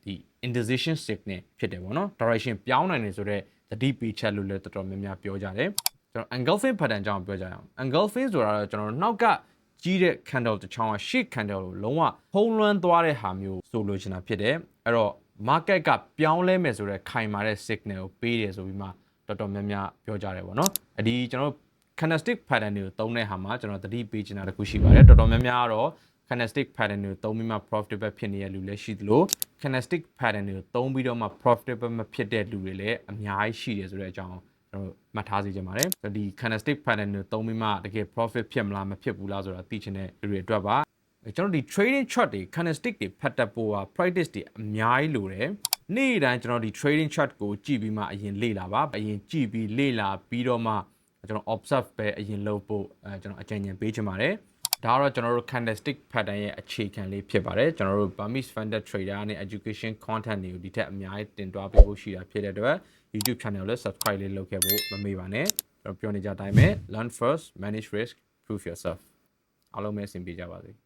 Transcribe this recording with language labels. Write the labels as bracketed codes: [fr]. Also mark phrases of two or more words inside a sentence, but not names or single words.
[en] indecision signal [my] ဖြစ်တယ်ပေါ့နော် direction ပြောင်းနိုင်တယ်ဆိုတော့သတိပေးချက်လို့လည်းတော်တော်များများပြောကြတယ်ကျွန်တော် [en] engulfing pattern [my] ကြောင့်ပြောကြရအောင် engulfing ဆိုတာတော့ကျွန်တော်တို့နောက်ကကြီးတဲ့ candle တစ်ချောင်းက [en] shit candle [my] ကိုလုံးဝဖုံးလွှမ်းသွားတဲ့ဟာမျိုးဆိုလိုချင်တာဖြစ်တယ်အဲ့တော့ market ကပြောင်းလဲမယ်ဆိုတော့ခိုင်မာတဲ့ signal ကိုပေးတယ်ဆိုပြီးမှတော်တော်များများပြောကြတယ်ပေါ့နော်ဒီကျွန်တော် [en] candlestick pattern [my] တွေကိုသုံးတဲ့ဟာမှာကျွန်တော်သတိပေးချင်တာတခုရှိပါတယ်တော်တော်များများကတော့ [en] candlestick pattern [my] တွေကိုသုံးပြီးမှ profitable ဖြစ်နေတဲ့လူလည်းရှိသလို [en] candlestick pattern [my] တွေကိုသုံးပြီးတော့မှ profitable မဖြစ်တဲ့လူတွေလည်းအများကြီးရှိတယ်ဆိုတဲ့အကြောင်းကျွန်တော်မှတ်ထားစေချင်ပါတယ်ဒီ [en] candlestick pattern [my] တွေသုံးပြီးမှတကယ် profit ဖြစ်မလားမဖြစ်ဘူးလား ဆိုတာသိချင်တဲ့လူတွေအတွက်ပါကျွန်တော်ဒီ [en] trading chart [my] တွေ candlestick တွေဖတ်တတ်ဖို့ practice တွေအများကြီးလိုတယ်နေ့တိုင်းကျွန်တော်ဒီ trading chart ကိုကြည့်ပြီးမှအရင်လေ့လာပါအရင်ကြည့်ပြီးလေ့လာပြီးတော့မှကျွန်တော် observe ပဲအရင်လုပ်ဖို့ကျွန်တော်အကြံဉာဏ်ပေးချင်ပါတယ်ဒါကတော့ကျွန်တော်တို့ [en] candlestick pattern [my] ရဲ့အခြေခံလေးဖြစ်ပါတယ်ကျွန်တော်တို့ Burmese Funded Trader နဲ့ [en] education content [my] တွေကိုဒီထက်အများကြီးတင်သွားပေးဖို့ရှိတာဖြစ်တဲ့အတွက် YouTube channel ကိုလည်း subscribe လေးလုပ်ခဲ့ဖို့မမေ့ပါနဲ့ကျွန်တော်ပြောနေကြအတိုင်းပဲ [en] learn first manage risk prove yourself [my] အားလုံးပဲအဆင်ပြေကြပါစေ